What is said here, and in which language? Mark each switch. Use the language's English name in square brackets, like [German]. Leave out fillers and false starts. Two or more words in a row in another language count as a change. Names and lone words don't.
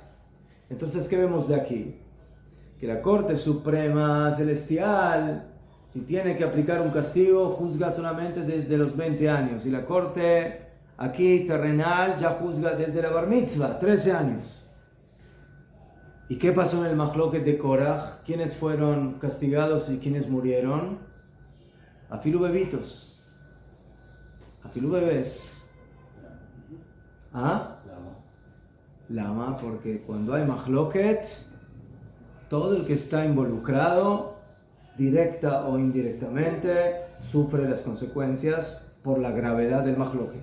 [Spanish] Entonces, ¿qué vemos de aquí? Que la Corte Suprema Celestial, si tiene que aplicar un castigo, juzga solamente desde los 20 años. Y la Corte aquí terrenal ya juzga desde la Bar Mitzvah, 13 años. ¿Y qué pasó en el Mahloket de Korach? ¿Quiénes fueron castigados y quiénes murieron? Afilu bebitos. Afilu bebés. ¿Ah? Lama, porque cuando hay Mahloket, todo el que está involucrado, directa o indirectamente, sufre las consecuencias por la gravedad del Mahloket.